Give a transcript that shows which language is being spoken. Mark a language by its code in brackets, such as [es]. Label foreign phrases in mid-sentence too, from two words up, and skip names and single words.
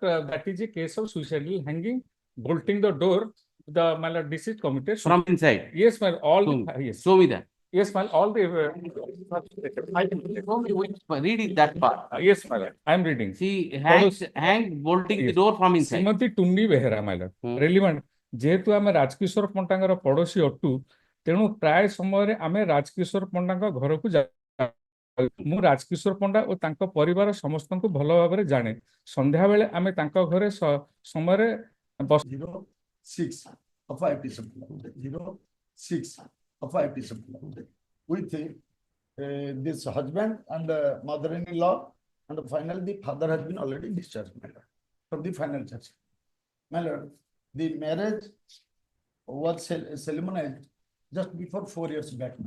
[en] That is a case of suicidal hanging, bolting the door. The, my lord, deceased committed From inside. Yes, my lord, all Show the, yes, Show me that. yes, my lord, all the. Show me which, read it that part. Yes, my lord, I am reading. See, hang bolting the Yes. door from inside. [or] ଶ୍ରୀମତୀ ଟୁନି ବେହେରା, [en] my lord, [or] relevant ଯେହେତୁ ଆମେ ରାଜକିଶୋର ପଣ୍ଡାଙ୍କର ପଡୋଶୀ ଅଟୁ, ତେଣୁ ପ୍ରାୟ ସମୟରେ ଆମେ ରାଜକିଶୋର ପଣ୍ଡାଙ୍କ ଘରକୁ ଯାଉ। ମୁଁ ରାଜକିଶୋର ପଣ୍ଡା ଓ ତାଙ୍କ ପରିବାର ସମସ୍ତଙ୍କୁ ଭଲ ଭାବରେ ଜାଣେ। ସନ୍ଧ୍ୟାବେଳେ ଆମେ ତାଙ୍କ ଘରେ ସମୟରେ [en] 06 of IPC 06 of IPC with this husband and mother-in-law, and finally the father has been already discharged, my lord, from the final charge. My lord, the marriage was solemnized just before 4 years back, my lord.